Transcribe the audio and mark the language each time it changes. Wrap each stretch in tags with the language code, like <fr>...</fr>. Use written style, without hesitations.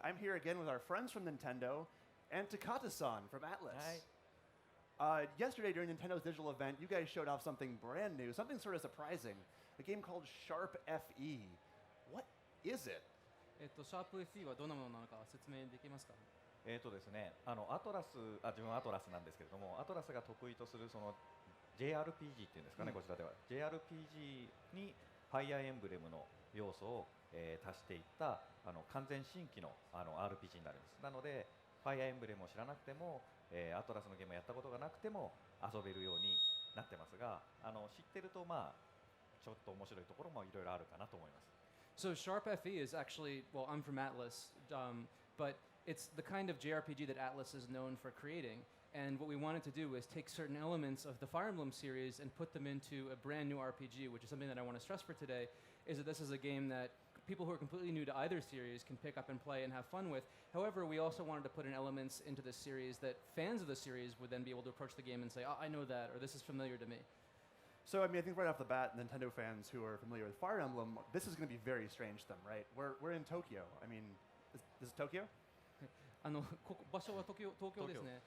<en>I'm here again with our friends from Nintendo and Takata-san from Atlus. Yesterday during Nintendo's digital event, you guys showed off something brand new, something sort of surprising, a game called Sharp FE. What is it?</en> <ja>シャープ FE はどんなものなのか説明できますか？ですね、アトラス、自分はアトラスなんですけれども、アトラスが得意とするその JRPG っていうんですかね、こちらでは JRPG にファイアーエンブレムの要素を、足していった完全新規のRPG になります。なのでファイアーエンブレムを知らなくても、アトラスのゲームをやったことがなくても遊べるようになってますが、知ってるとまあちょっと面白いところもいろいろあるかなと思います。</ja> <en>So Sharp FE is actually, well, I'm from Atlus, but it's the kind of JRPG that Atlus is known for creating. And what we wanted to do is take certain elements of the Fire Emblem series and put them into a brand new RPG, which is something that I want to stress for today, is that this is a game that people who are completely new to either series can pick up and play and have fun with. However, we also wanted to put in elements into this series that fans of the series would then be able to approach the game and say, oh, I know that, or this is familiar to me. So, I mean, I think right off the bat, Nintendo fans who are familiar with Fire Emblem, this is going to be very strange to them, right? We're in Tokyo. I mean, this is Tokyo?</en> <ja>ここ場所は東京ですね。</ja>